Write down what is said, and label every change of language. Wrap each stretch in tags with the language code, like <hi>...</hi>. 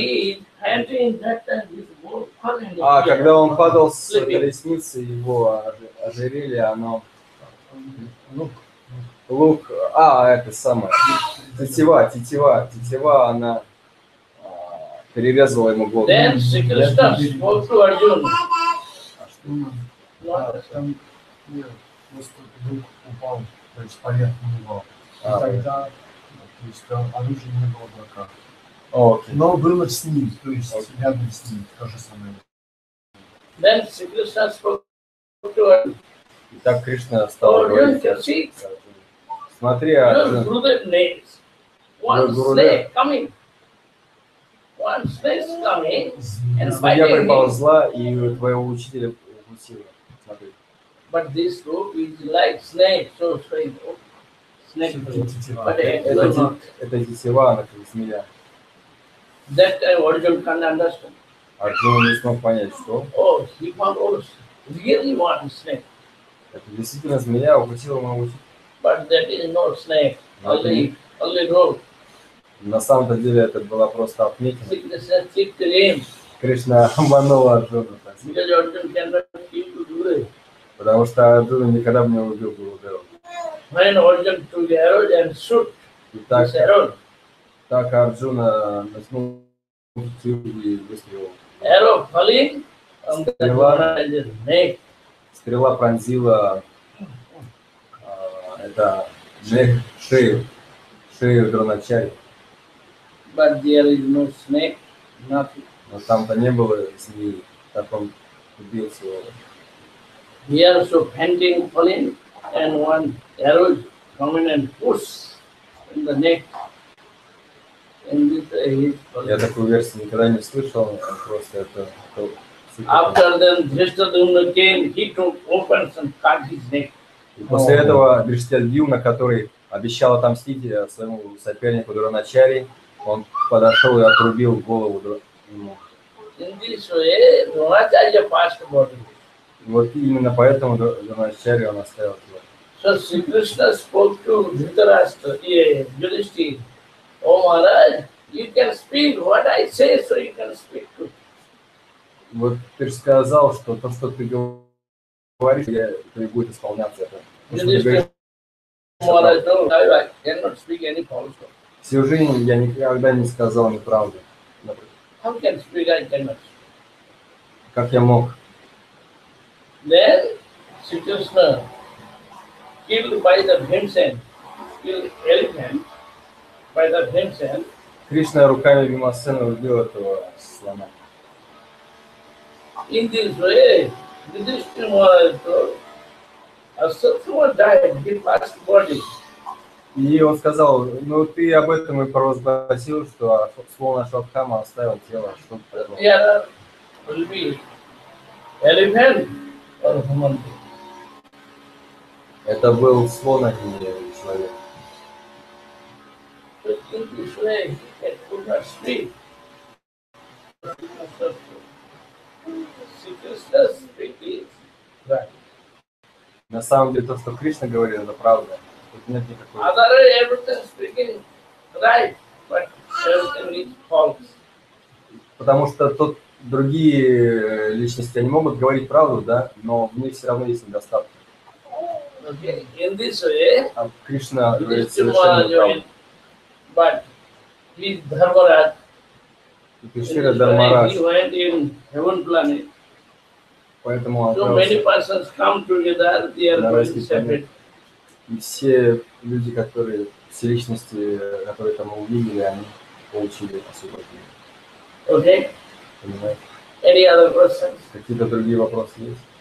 <en>he handling that time, his bow falling.</en> <ru>Когда он падал с колесницы, его ожерелье, оно... Лук, это самое, тетива, она перерезала ему голову.</ru> <en>Then Sri Krishna spoke to Arjuna.</en> <ru>Там просто вдруг упал, то есть поверхность упал. И тогда, то есть оружия не было в руках. Окей. Но было с ним, то есть рядом с ним, то же самое.</ru> <en>Then Sri Krishna spoke to Arjuna.</en> <ru>И так Кришна стал говорить. Смотри,</ru> <en>Your Gurudev names. One snake coming. One snake coming and</en> <ru>змея</ru> <en>biting him.</en> <ru>приползла и твоего учителя укусила. Смотри.</ru> <en>But this rope is like snake, so strange. Snake. But</en> <ru>Это тетива, она как змея.</ru> <en>that time Arjuna can't understand.</en> <ru>Арджуна не смог понять, что</ru> <en>Oh, he found really one snake.</en> <ru>это действительно змея укусила моего учителя.</ru> <en>But that is no snake, only rope.</en> <ru>На самом-то деле это была просто отметина.</ru> <en>Krishna tricked him</en> <ru>Кришна обманул Арджуну.</ru> <en>because Arjuna cannot kill Gurudev.</en> <ru>Потому что Арджуна никогда бы не убил Гурудева.</ru> <en>When Arjuna took arrows and shoot</en> <ru>И так,</ru> <en>this arrow,</en> <ru>так Арджуна наткнул и выстрелил.</ru> <en>arrow falling on the Dronacharya's neck.</en> <ru>Стрела пронзила это шею Дроначарьи.</ru> <en>but there is no snake, nothing.</en> <ru>Но там-то не было змеи, так он убил своего.</ru> <en>Here so panting, falling, and one arrow come in and push in the neck. And this he is</en> <ru>Я</ru> <en>falling.</en> <ru>такую версию никогда не слышал, просто это</ru> <en>After then, Drishtadumna came, he took opens and cut his neck.</en> <ru>И после этого Дриштадюмна, который обещал отомстить своему сопернику Дроначари, он подошел и отрубил голову ему.</ru> <en>In this way, Dronacharya passed about it.</en> <ru>Вот именно поэтому Дроначари он оставил его.</ru> <en>So Sri Krishna spoke to Dhritarashtra, Yudhishthira, "Oh Maharaj, you can speak what I say, so you can speak too."</en> <ru>Вот ты же сказал, что то, что ты говоришь, то и будет исполняться это. То, что ты говоришь,</ru> <en>Maharaj, no, I cannot speak any falsehood.</en> <ru>всю жизнь я никогда не сказал неправду.</ru> <en>How can speak? I cannot.</en> <ru>Как я мог?</ru> <en>Then Sri Krishna killed by the Bhimsen, killed elephant by the Bhimsen.</en> <ru>Кришна руками Бимасена убил этого слона.</ru> <en>In this way, Yudhishthira Maharaj told, Asatthama died, he passed body.</en> <ru>И он сказал, ну ты об этом и провозгласил, что слон Ашватхама оставил тело. Что</ru> <en>Here will be elephant or human being.</en> <ru>это был слон, а не человек.</ru> <en>So in this way, he could not speak. Sri Krishna speaking right.</en> <ru>На самом деле то, что Кришна говорит, это правда. Тут нет никакой...</ru> <en>Other everything speaking right, but everything is false.</en> <ru>Потому что тут другие личности, они могут говорить правду, да, но в них все равно есть недостатки.</ru> <en>Okay. In this way,</en> <ru>А Кришна говорит</ru> <en>Yudhishthira</en> <ru>совершенно неправду.</ru> <en>but he is Dharmaraj.</en> <ru>И</ru> <en>In</en> <ru>Кришна</ru> <en>this way,</en> <ru>Дharмарадж.</ru> <en>he went in heaven planet.</en> <ru>Поэтому он</ru> <en>So many persons come together, they are going separate.</en> <ru>И все люди, которые, все личности, которые там мы увидели, они получили освобождение.</ru> <en>Okay?</en> <ru>Понимаете?</ru> <en>Any other questions?</en> <ru>Какие-то другие вопросы есть?</ru>